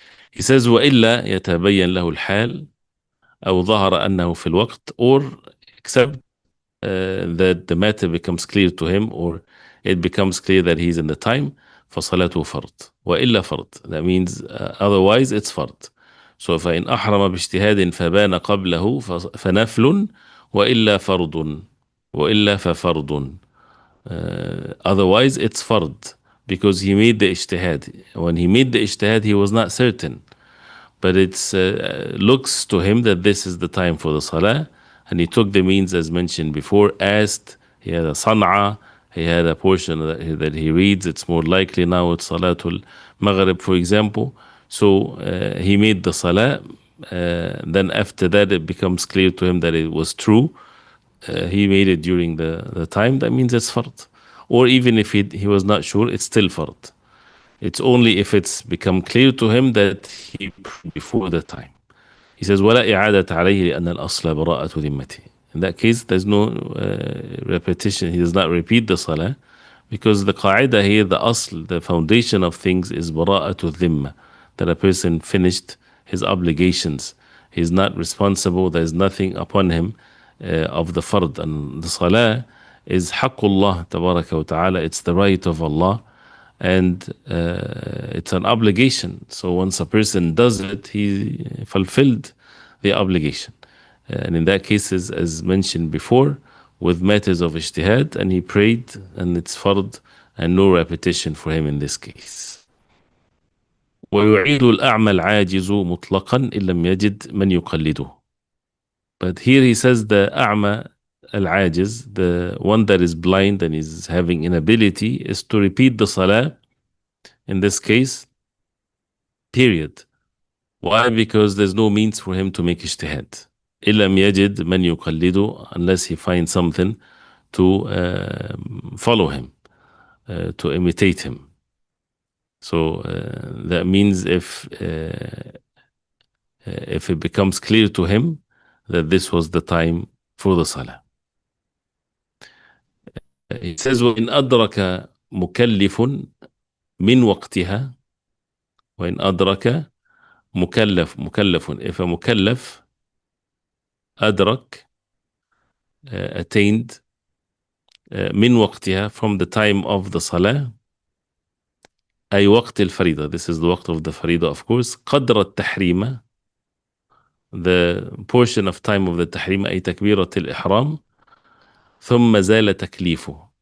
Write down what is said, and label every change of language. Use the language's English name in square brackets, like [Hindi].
[English] He says, [Arabic] وَإِلَّا يَتَبَيَّن لَهُ الْحَالِ أو ظهر أنه في الوقت, [English] or except that the matter becomes clear to him or it becomes clear that he's in the time, [Arabic] فصلاته فرض وإلا فرض. [English] That means otherwise it's فرض. [Arabic] So فإن أحرم باجتهاد فبان قبله فنفل وإلا فرض وإلا ففرض. [English] Otherwise it's فرض because he made the ijtihad. When he made the ijtihad, he was not certain, but it looks to him that this is the time for the salah, and he took the means as mentioned before, asked, he had a san'a, he had a portion that he reads, it's more likely now it's Salatul Maghrib, for example. So he made the salah, then after that it becomes clear to him that it was true. He made it during the time, that means it's fard. Or even if he was not sure, it's still fard. It's only if it's become clear to him that he prayed before the time. He says, [Arabic] وَلَا إِعَادَةَ عَلَيْهِ لِأَنَّ الْأَصْلَ بَرَاءَةُ ذِمَّتِهِ. [English] In that case, there's no repetition. He does not repeat the salah because the qaida here, the asl, the foundation of things is bara'atu dhimma, that a person finished his obligations. He's not responsible. There's nothing upon him of the fard. And the salah is [Arabic] haqqullah tabaraka wa ta'ala. [English] It's the right of Allah. And it's an obligation. So once a person does it, he fulfilled the obligation. And in that case, as mentioned before, with matters of ijtihad, and he prayed, and it's fard, and no repetition for him in this case. [Arabic] ويعيد الأعمى العاجز مطلقا إن لم يجد من يقلده. [English] But here he says the أعمى al-ajiz, the one that is blind and is having inability, is to repeat the salah in this case, period. Why? Because there's no means for him to make ijtihad. [Arabic] إِلَّمْ يَجِدْ مَنْ يُقَلِّدُ, [English] unless he finds something to follow him, to imitate him. So that means if it becomes clear to him that this was the time for the salah. He says, [Arabic] وَإِنْ أَدْرَكَ مُكَلِّفٌ مِنْ وَقْتِهَا. وَإِنْ أَدْرَكَ مكلف, [English] if a mukallaf أدرك, attained, [Arabic] من وقتها, [English] from the time of the salah, [Arabic] أي وقت الفريضة, [English] this is the وقت of the فريضة, of course, [Arabic] قدر التحريم, [English] the portion of time of the تحريم, [Arabic] أي تكبيرة الإحرام, ثم زال تكليفه.